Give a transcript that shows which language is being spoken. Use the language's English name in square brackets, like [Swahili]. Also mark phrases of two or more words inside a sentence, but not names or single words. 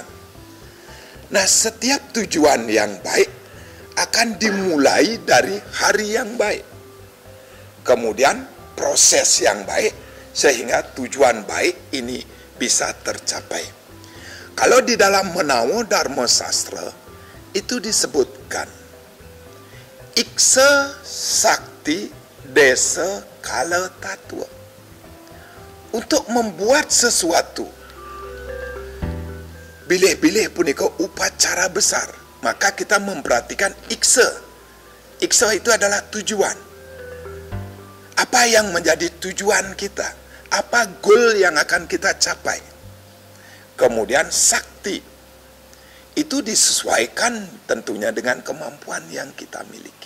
[Indonesian] Nah, setiap tujuan yang baik akan dimulai dari hari yang baik. Kemudian proses yang baik sehingga tujuan baik ini bisa tercapai. Kalau di dalam Menawa Dharma Sastra itu disebutkan [Sanskrit] Iksa sakti desa kala tatua. [Indonesian] Untuk membuat sesuatu, [Balinese] bilih-bilih punika [Indonesian] upacara besar, maka kita memperhatikan iksa. Iksa itu adalah tujuan. Apa yang menjadi tujuan kita? Apa goal yang akan kita capai? Kemudian sakti. Itu disesuaikan tentunya dengan kemampuan yang kita miliki.